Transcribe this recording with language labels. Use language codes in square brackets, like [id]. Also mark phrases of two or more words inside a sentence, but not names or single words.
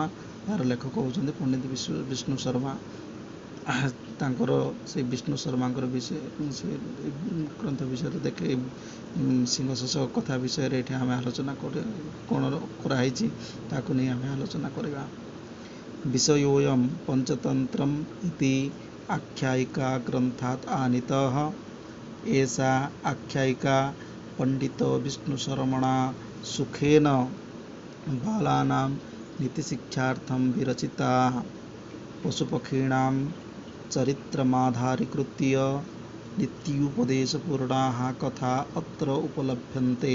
[or] ଏହାର ଲେଖକ ହେଉଛନ୍ତି ପଣ୍ଡିତ ବିଷ୍ଣୁ ଶର୍ମା। ତାଙ୍କର ସେ ବିଷ୍ଣୁ ଶର୍ମାଙ୍କର ସେ ଗ୍ରନ୍ଥ ବିଷୟରେ ଦେଖେ ସିଂହ ଶଶକ କଥା ବିଷୟରେ ଏଠି ଆମେ ଆଲୋଚନା କ'ଣ କରାହେଇଛି ତାକୁ ନେଇ ଆମେ ଆଲୋଚନା କରିବା। [sa] ବିଷୟୋऽୟଂ ପଞ୍ଚତନ୍ତ୍ରମ୍ ଇତି ଆଖ୍ୟାୟିକା ଗ୍ରନ୍ଥାତ୍ ଆନୀତଃ। एषा आख्यायिका पंडित विष्णुशर्मणा सुखेन बालानां नीतिशिक्षार्थं विरचिता। पशुपक्षीणां चरित्रमाधारीकृत्य नीत्युपदेशपूर्णाः कथा अत्र उपलभ्यन्ते।